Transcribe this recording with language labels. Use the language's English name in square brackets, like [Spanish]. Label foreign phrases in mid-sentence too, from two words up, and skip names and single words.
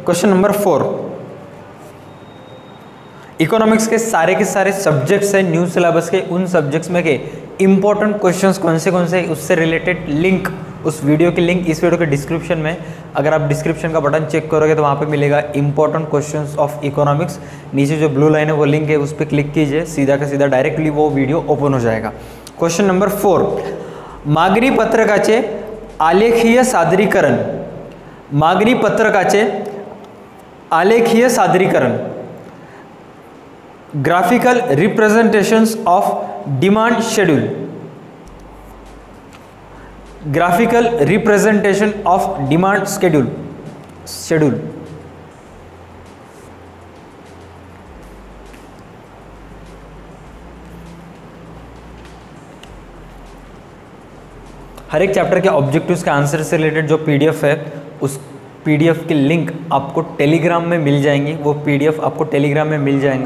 [English] Question number 4, [Hindi] इकोनॉमिक्स के सारे सब्जेक्ट्स हैं [English] new syllabus [Hindi] के, उन सब्जेक्ट्स में के [English] important questions [Hindi] कौन से उससे रिलेटेड लिंक, उस वीडियो की लिंक इस वीडियो के डिस्क्रिप्शन में, अगर आप डिस्क्रिप्शन का बटन चेक करोगे तो वहाँ पे मिलेगा [English] important questions of economics. [Hindi] नीचे जो [English] blue line [Hindi] है वो लिंक है, उस पर क्लिक कीजिए, सीधा का सीधा डायरेक्टली वो वीडियो ओपन हो जाएगा। [English] Question number 4, [Marathi] मागणी पत्रकाचे आलेखीय सादरीकरण, मागणी पत्रकाचे आलेखीय सादरीकरण, [English] Graphical representations of demand schedule, graphical representation of demand schedule. [Hindi] हर एक चैप्टर के ऑब्जेक्टिव्स के आंसर से रिलेटेड जो पीडीएफ है, उस पीडीएफ की लिंक आपको टेलीग्राम में मिल जाएंगी, वो पीडीएफ आपको टेलीग्राम में मिल जाएगा।